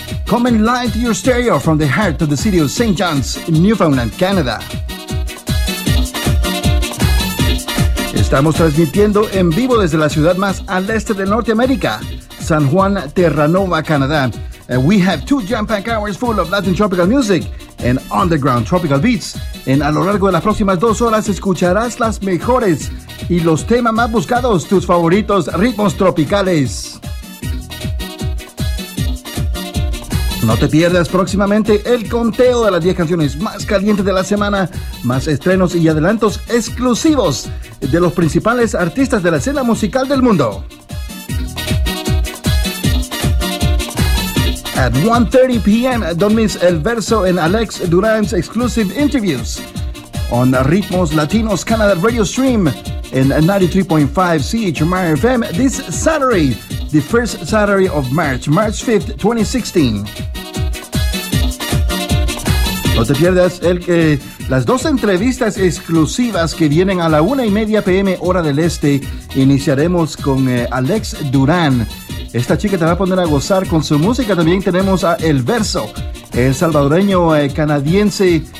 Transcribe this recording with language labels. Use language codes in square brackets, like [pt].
[en] Coming live to your stereo from the heart of the city of St. John's, Newfoundland, Canada. [es] Estamos transmitiendo en vivo desde la ciudad más al este de Norteamérica, San Juan, Terranova, Canadá. [en] And we have two jam-packed hours full of Latin tropical music and underground tropical beats. [es] And a lo largo de las próximas dos horas escucharás las mejores y los temas más buscados, tus favoritos ritmos tropicales. No te pierdas próximamente el conteo de las 10 canciones más calientes de la semana, más estrenos y adelantos exclusivos de los principales artistas de la escena musical del mundo. [en] At 1:30 p.m., don't miss El Verso and Alex Durán's exclusive interviews on Ritmos Latinos Canada Radio Stream in 93.5 CHMR FM this Saturday, the first Saturday of March, March 5th, 2016. [es] No te pierdas las dos entrevistas exclusivas que vienen a la 1:30 p.m. hora del Este. Iniciaremos con Alex Durán. Esta chica te va a poner a gozar con su música. También tenemos a El Verso, el salvadoreño canadiense.